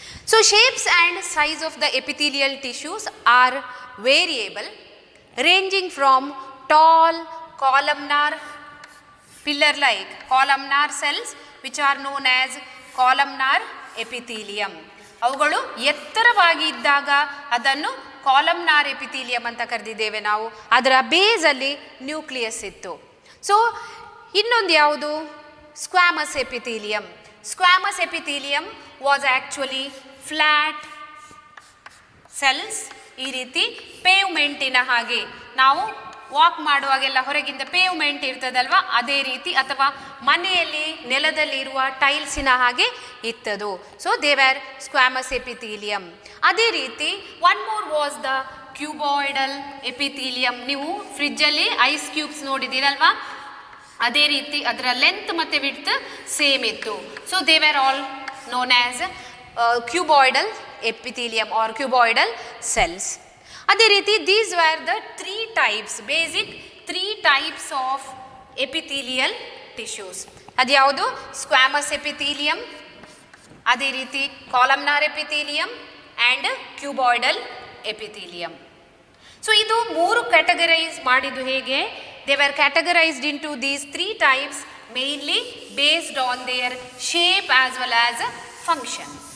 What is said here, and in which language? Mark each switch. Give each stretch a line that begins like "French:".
English: So shapes and size of the epithelial tissues are variable, ranging from tall columnar pillar-like columnar cells which are known as columnar epithelium.
Kannada: ಅವುಗಳು ಎತ್ತರವಾಗಿ ಇದ್ದಾಗ ಅದನ್ನು columnar epithelium ಅಂತ ಕರೆದಿದ್ದೇವೆ ನಾವು. ಅದರ ಬೇಸಲ್ಲಿ nucleus ಇತ್ತು. So ಇನ್ನೊಂದು ಯಾವುದು, squamous epithelium.
English: Squamous epithelium was actually flat cells.
Kannada: ಈ ರೀತಿ ಪೇವ್ಮೆಂಟಿನ ಹಾಗೆ ನಾವು ವಾಕ್ ಮಾಡುವಾಗೆಲ್ಲ ಹೊರಗಿಂದ ಪೇವ್ಮೆಂಟ್ ಇರ್ತದಲ್ವ, ಅದೇ ರೀತಿ, ಅಥವಾ ಮನೆಯಲ್ಲಿ ನೆಲದಲ್ಲಿ ಇರುವ ಟೈಲ್ಸಿನ ಹಾಗೆ ಇತ್ತದು.
English: So they were squamous epithelium.
Kannada: ಅದೇ ರೀತಿ
English: One more was the cuboidal epithelium.
Kannada: ನೀವು ಫ್ರಿಜ್ಜಲ್ಲಿ ಐಸ್ ಕ್ಯೂಬ್ಸ್ ನೋಡಿದ್ದೀರಲ್ವಾ, ಅದೇ ರೀತಿ ಅದರ ಲೆಂತ್ ಮತ್ತು ವಿಡ್ತ್ ಸೇಮ್ ಇತ್ತು.
English: So they were all known as cuboidal epithelium or cuboidal cells.
Kannada: ಅದೇ ರೀತಿ
English: these were the 3 types, basic 3 types of epithelial tissues.
Kannada: ಅದು ಯಾವುದು, ಸ್ಕ್ವಾಮಸ್ ಎಪಿಥೀಲಿಯಂ, ಅದೇ ರೀತಿ columnar epithelium and cuboidal epithelium. So ಇದು 3 categorise ಮಾಡಿದ್ದು ಹೇಗೆ,
English: They were categorized into these 3 types mainly based on their shape as well as function.